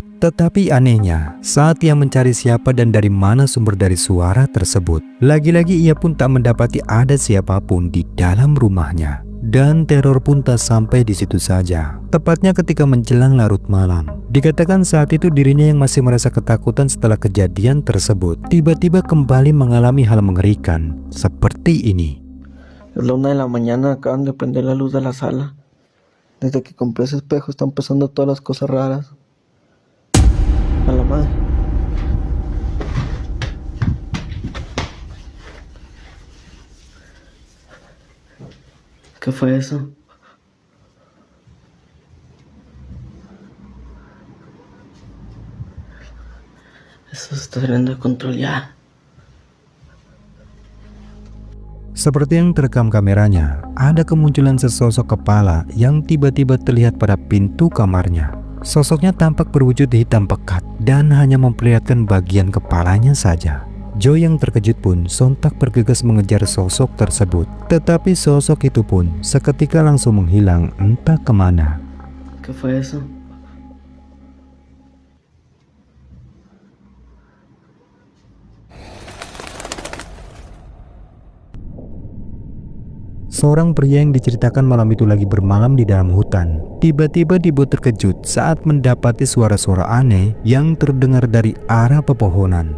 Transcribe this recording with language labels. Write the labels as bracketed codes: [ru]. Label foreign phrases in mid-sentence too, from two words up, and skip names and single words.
[id] Tetapi anehnya, saat ia mencari siapa dan dari mana sumber dari suara tersebut, lagi-lagi ia pun tak mendapati ada siapapun di dalam rumahnya. Dan teror pun tak sampai di situ saja. Tepatnya ketika menjelang larut malam, dikatakan saat itu dirinya yang masih merasa ketakutan setelah kejadian tersebut, tiba-tiba kembali mengalami hal mengerikan seperti ini. [es] Es la 1 de la mañana, acaban de prender la luz de la sala. Desde que compré ese espejo están pasando todas las cosas raras. A la madre. ¿Qué fue eso? Eso se está saliendo de control ya. [id] Seperti yang terekam kameranya, ada kemunculan sesosok kepala yang tiba-tiba terlihat pada pintu kamarnya. Sosoknya tampak berwujud hitam pekat dan hanya memperlihatkan bagian kepalanya saja. Joy yang terkejut pun sontak bergegas mengejar sosok tersebut. Tetapi sosok itu pun seketika langsung menghilang entah kemana. [es] ¿Qué fue eso? [id] Seorang pria yang diceritakan malam itu lagi bermalam di dalam hutan. Tiba-tiba dibuat terkejut saat mendapati suara-suara aneh yang terdengar dari arah pepohonan.